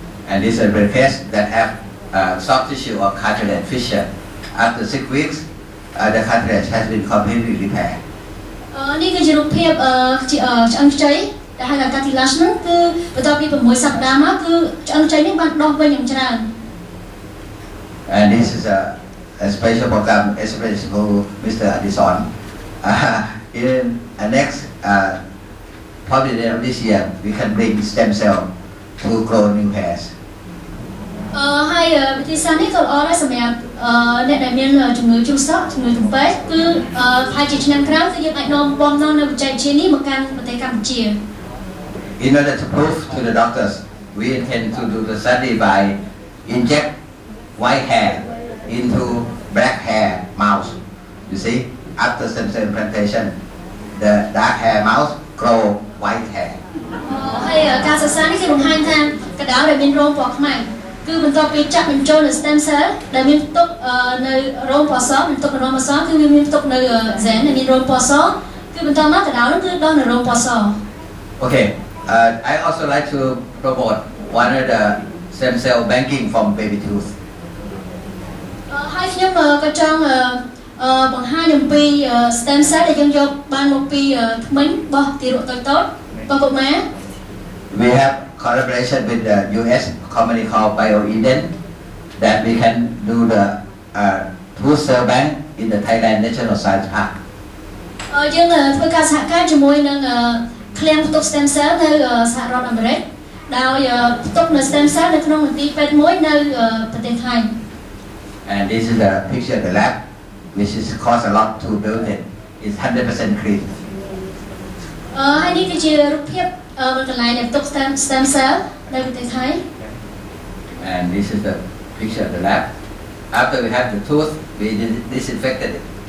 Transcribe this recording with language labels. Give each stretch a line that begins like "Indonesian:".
English: And this is a case that have soft tissue or cartilage fissure. After 6 weeks, the cartilage has been completely repaired.
Khmer: នេះគឺជារូបភាពឆ្អឹងខ្ចីដែលហៅថា cartilage ហ្នឹងគឺបន្ទាប់ពី6 សប្តាហ៍មកគឺឆ្អឹងខ្ចីនេះបានដុះវិញយ៉ាងច្រើន
English: And this is a special program, especially for Mr. Addison. In the next, probably the end of this year, we can bring stem cell to grow new hairs.
Khmer: ហើយវិធីសាស្ត្រនេះក៏ល្អដែរសម្រាប់អ្នកដែលមានជំងឺជ្រុះសក់ជំងឺទំពែកគឺប្រហែលជាឆ្នាំក្រោយគឺយើងអាចនាំបំណងនៅបច្ចេកវិទ្យានេះមកកាន់ប្រទេសកម្ពុជា
English: In order to prove to the doctors, we intend to do the study by inject white hair into black hair mouse. You see, after stem cell implantation, the dark hair mouse grow white hair.
Khmer: ហើយការសិក្សានេះគឺបង្ហាញថាកណ្ដាលដែលមានរោមពណ៌ខ្មៅគឺបន្ទាប់ពីចាក់បញ្ចូលនៅ stem cell ដែលមានផ្ទុកនៅរោមពណ៌សបន្ទុកនៅរោមពណ៌សគឺវាមានផ្ទុកនៅ gen ដែលមានរោមពណ៌សគឺបន្តមកកណ្ដាលនោះគឺដុះនៅរោមពណ៌ស
English: Okay, I also like to promote one of the stem cell banking from baby tooth.
Khmer: ហើយខ្ញុំក៏ចង់បង្ហាញអំពី stem cell ដែលយើងយកបានមកពីធ្មេញរបស់ទារកតូចៗរបស់កុមារ
English: We have collaboration with the US company called BioEden that we can do the tooth cell bank in the Thailand National Science Park.
Khmer: យើងធ្វើការសហការជាមួយនឹងឃ្លាំងផ្ទុក stem cell នៅសហរដ្ឋអាមេរិកដោយផ្ទុកនៅ stem cell នៅក្នុងមន្ទីរពេទ្យមួយនៅប្រទេសថៃ
English: And this is the picture of the lab, which is cost a lot to build it. It's 100% clean.
Khmer: ហើយនេះគឺជារូបភាពកន្លែងដែលផ្ទុក stem cell នៅប្រទេសថៃ
English: And this is the picture of the lab. After we have the tooth, we disinfected it.